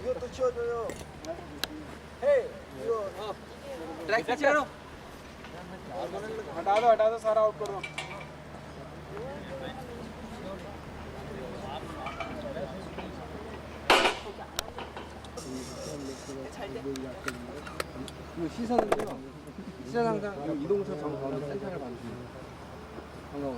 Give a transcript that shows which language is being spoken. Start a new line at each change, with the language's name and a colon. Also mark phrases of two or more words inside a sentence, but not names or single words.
Korean: 치워줘요. 헤이, 이거
Hindi: ट्रैक से करो हटा दो सारा आउट करो 시선은요.
Korean: 시선 항상 이동서 정가운데 센터를 봐주세요. 정가운데.